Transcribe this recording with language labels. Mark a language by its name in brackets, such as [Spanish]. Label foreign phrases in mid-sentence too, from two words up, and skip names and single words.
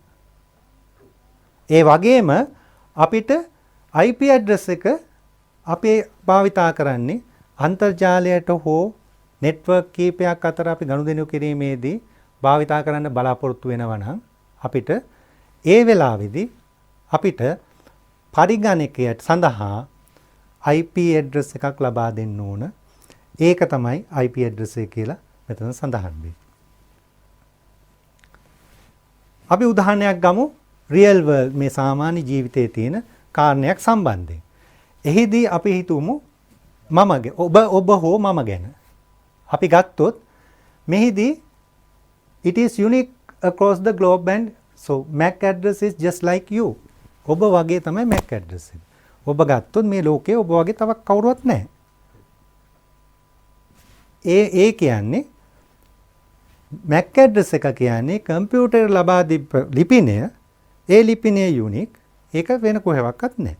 [Sinhala] ඒ වගේම අපිට [English] IP address [Sinhala] එක අපි භාවිතා කරන්නේ අන්තර්ජාලයට හෝ network කීපයක් අතර අපි ගනුදෙනු කිරීමේදී භාවිතා කරන්න බලාපොරොත්තු වෙනවා නම් අපිට ඒ වෙලාවේදී අපිට පරිගණකයට සඳහා [English] IP address [Sinhala] එකක් ලබා දෙන්න ඕන. ඒක තමයි [English] IP address [Sinhala] එක කියලා මෙතන සඳහන් වෙන්නේ. අපි උදාහරණයක් ගමු [English] real world [Sinhala] මේ සාමාන්‍ය ජීවිතයේ තියෙන කාරණයක් සම්බන්ධයෙන්. එහිදී අපි හිතමු ඔබ හෝ මම ගැන. අපි ගත්තොත් මෙහිදී [English] it is unique across the globe and so MAC address is just like you. [Sinhala] ඔබ වගේ තමයි [English] MAC address [Sinhala] එක. ඔබ ගත්තොත් මේ ලෝකේ ඔබ වගේ තවත් කවුරුවත් නැහැ. ඒ කියන්නේ [English] MAC address [Sinhala] එක කියන්නේ කම්පියුටර් ලබා දීප ලිපිනය. ඒ ලිපිනය යුනික්. ඒක වෙන කොහෙවත් නැහැ.